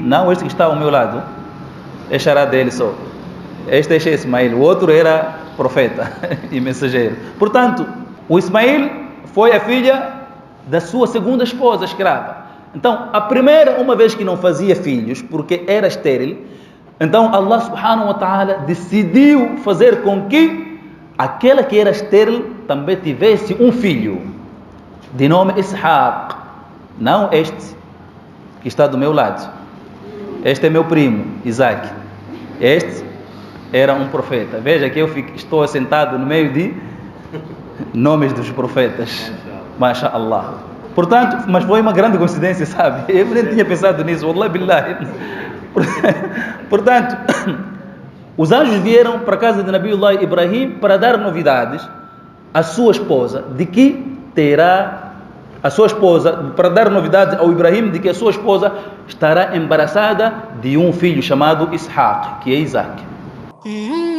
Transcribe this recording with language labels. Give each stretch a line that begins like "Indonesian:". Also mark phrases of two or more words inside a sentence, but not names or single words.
Portuguese: Não este que está ao meu lado, é xará dele só. Este é Ismail, o outro era profeta e mensageiro. Portanto, o Ismail foi a filha da sua segunda esposa, escrava. Então, a primeira, uma vez que não fazia filhos, porque era estéril, então
Arabic: الله سبحانه وتعالى
Portuguese: decidiu fazer com que aquela que era estéril também tivesse um filho, de nome Ishaq. Não este que está do meu lado. Este é meu primo, Isaac. Este era um profeta. Veja que eu estou assentado no meio de nomes dos profetas.
Arabic: ما شاء الله.
Portuguese: Portanto, mas foi uma grande coincidência, sabe? Eu nem tinha pensado nisso.
Arabic: والله بالله.
Portuguese: Portanto, os anjos vieram para a casa de Nabiullah Ibrahim para dar novidades à sua esposa de que terá a sua esposa, para dar novidade ao Ibrahim de que a sua esposa estará embaraçada de um filho chamado Ishaq, que é Isaac.